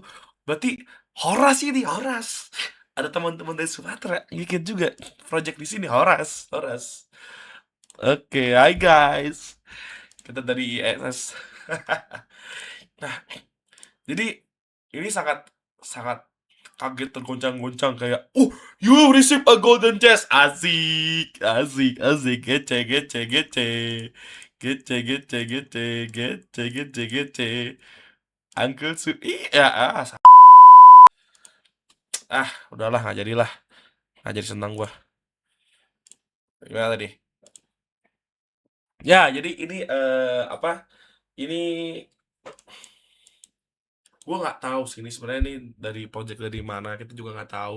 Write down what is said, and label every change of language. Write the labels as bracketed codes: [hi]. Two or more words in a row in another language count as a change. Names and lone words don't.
[id] Berarti Horas ini, Horas. Ada teman-teman dari Sumatera bikin juga project di sini, Horas, Horas. Oke, hai guys. Kita dari ISS. Nah, jadi ini sangat sangat kaget, tergoncang-goncang kayak, [en] you receive a golden chest." [id] Asik, asik, asik, [tr] gece, gece, gece. Gece, gece, gece, gece, gece, gece. [en] Uncle Su, [id] iya, udahlah, nggak jadilah, nggak jadi senang gua. Gimana tadi? Ya, jadi ini apa? Ini gue nggak tahu sih ini sebenarnya ini dari project dari mana, kita juga nggak tahu.